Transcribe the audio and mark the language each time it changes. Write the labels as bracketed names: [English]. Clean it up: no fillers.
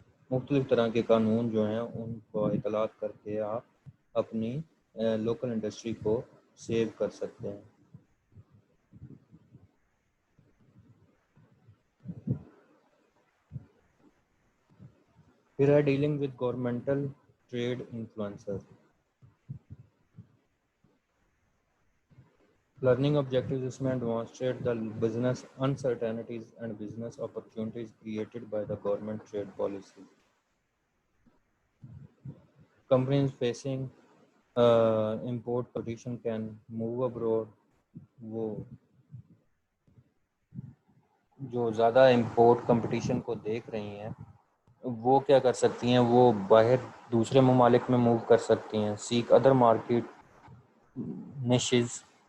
[Urdu] مختلف طرح کے قانون جو ہیں ان کو اطلاعات کر کے آپ اپنی لوکل انڈسٹری کو سیو کر سکتے ہیں. پھر ہے [English] Dealing with governmental trade influencer. Learning objectives [Urdu] اس میں [English] demonstrate the business uncertainties and business opportunities created by the government trade policy. Companies facing import competition can move abroad. [Urdu] وہ جو زیادہ امپورٹ کمپٹیشن کو دیکھ رہی ہیں وہ کیا کر سکتی ہیں, وہ باہر دوسرے ممالک میں موو کر سکتی ہیں. [English] seek other market niches